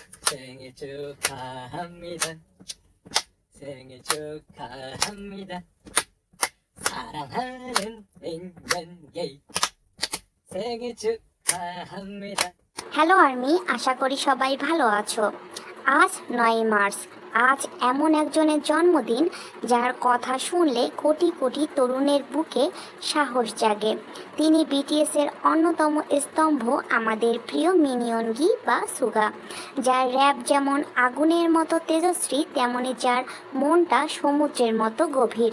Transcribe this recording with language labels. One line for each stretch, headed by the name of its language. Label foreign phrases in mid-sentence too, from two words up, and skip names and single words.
Korean: 생일 축하합니다. 생일 축하합니다. 사랑하는 민현이 생일 축하합니다.
Bangla: হ্যালো আর্মি, আশা করি সবাই ভালো আছো। আজ 9 মার্চ। আজ এমন একজনের জন্মদিন যার কথা শুনলে কোটি কোটি তরুণের বুকে সাহস জাগে। তিনি বিটিএসের অন্যতম স্তম্ভ, আমাদের প্রিয় মিনিয়নগি বা সুগা, যার র্যাপ যেমন আগুনের মতো তেজস্বী, তেমনি যার মনটা সমুদ্রের মতো গভীর।